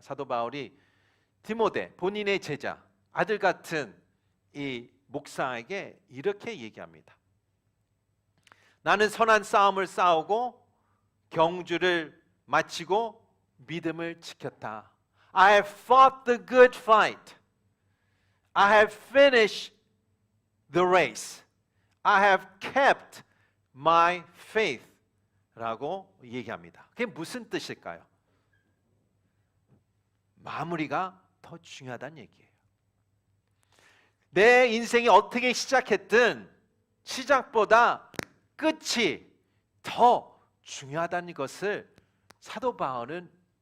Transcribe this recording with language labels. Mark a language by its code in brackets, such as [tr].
[ko] 사도 바울이 디모데, 본인의 제자, 아들 같은 이 목사에게 이렇게 얘기합니다. 나는 선한 싸움을 싸우고 경주를 마치고 믿음을 지켰다. [en] I have fought the good fight. I have finished the race. I have kept my faith [ko] 라고 얘기합니다. 그게 무슨 뜻일까요? 마무리가 더 중요하다는 얘기예요. 내 인생이 어떻게 시작했든 시작보다 끝이 더 중요하다는 것을 사도 바울은